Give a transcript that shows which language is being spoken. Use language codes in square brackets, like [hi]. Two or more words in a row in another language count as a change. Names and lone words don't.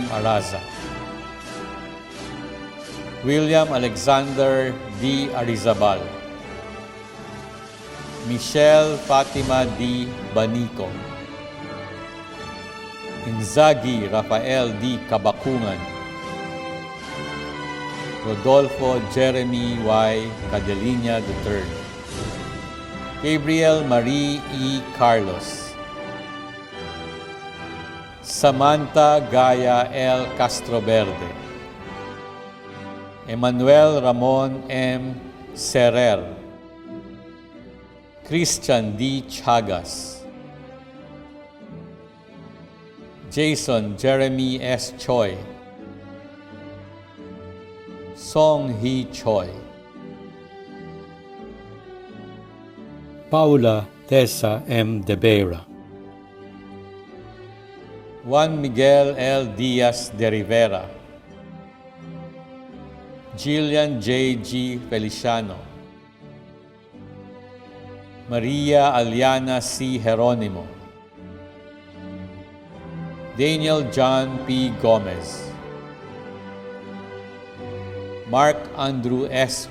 [en] Araza, William Alexander D. Arizabal, Michelle Fatima D. Banico, Inzaghi Rafael D. Kabakungan, Rodolfo Jeremy Y. Cadelinia III, Gabriel Marie E. Carlos, Samantha Gaya L. Castroverde, Emmanuel Ramon M. Serrer, Christian D. Chagas, Jason Jeremy S. Choi, Song Hee Choi, Paula Tessa M. De Vera, Juan Miguel L. Diaz de Rivera, Jillian J. G. Feliciano, Maria Aliana C. Jeronimo, Daniel John P. Gomez, Mark Andrew S.